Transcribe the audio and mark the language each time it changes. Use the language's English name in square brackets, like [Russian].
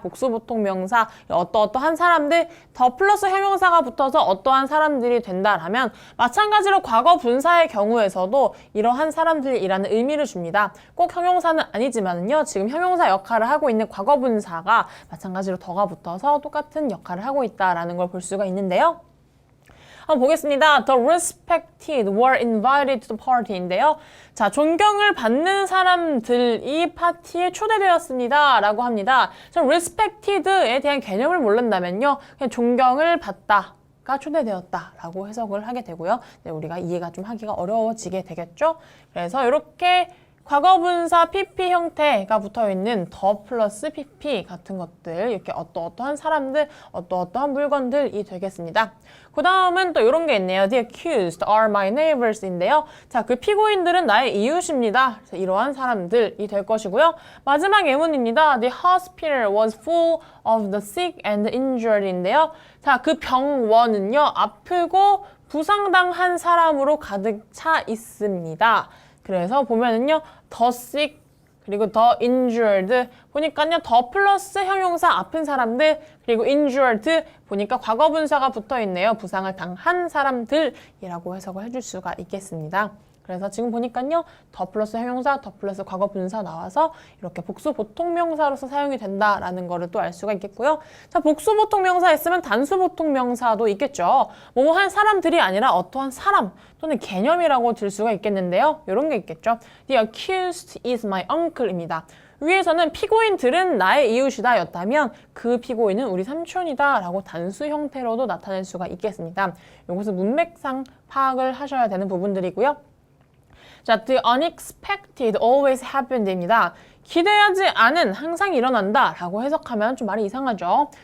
[Korean] 복수보통명사, 어떠한 사람들, 더 플러스 형용사가 붙어서 어떠한 사람들이 된다라면, 마찬가지로 과거 분사의 경우에서도 이러한 사람들이라는 의미를 줍니다. 꼭 형용사는 아니지만요, 지금 형용사 역할을 하고 있는 과거 분사가 마찬가지로 더가 붙어서 똑같은 역할을 하고 있다라는 걸 볼 수가 있는데요. 한번 보겠습니다. [English] The respected were invited to the party인데요. [Korean] 자, 존경을 받는 사람들이 파티에 초대되었습니다. 라고 합니다. 저 respected에 대한 개념을 모른다면요. 그냥 존경을 받다가 초대되었다 라고 해석을 하게 되고요. 네, 우리가 이해가 좀 하기가 어려워지게 되겠죠. 그래서 이렇게 과거분사 PP 형태가 붙어있는 더 플러스 PP 같은 것들 이렇게 어떠한 사람들, 어떠한 물건들이 되겠습니다. 그 다음은 또 이런 게 있네요. [English] The accused are my neighbors인데요. [Korean] 자, 그 피고인들은 나의 이웃입니다. 그래서 이러한 사람들이 될 것이고요. 마지막 예문입니다. [English] The hospital was full of the sick and injured인데요. [Korean] 자, 그 병원은요. 아프고 부상당한 사람으로 가득 차 있습니다. 그래서 보면은요, 더 sick 그리고 더 injured 보니까요, 더 플러스 형용사 아픈 사람들 그리고 injured 보니까 과거 분사가 붙어 있네요. 부상을 당한 사람들이라고 해석을 해줄 수가 있겠습니다. 그래서 지금 보니까요, 더 플러스 형용사, 더 플러스 과거 분사 나와서 이렇게 복수 보통 명사로서 사용이 된다라는 거를 또 알 수가 있겠고요. 자, 복수 보통 명사 있으면 단수 보통 명사도 있겠죠. 뭐뭐한 사람들이 아니라 어떠한 사람 또는 개념이라고 들 수가 있겠는데요. 이런 게 있겠죠. [English] The accused is my uncle입니다. [Korean] 위에서는 피고인들은 나의 이웃이다 였다면 그 피고인은 우리 삼촌이다 라고 단수 형태로도 나타낼 수가 있겠습니다. 이것은 문맥상 파악을 하셔야 되는 부분들이고요. 자, [English] the unexpected always happened [Korean] 입니다. 기대하지 않은 항상 일어난다 라고 해석하면 좀 말이 이상하죠.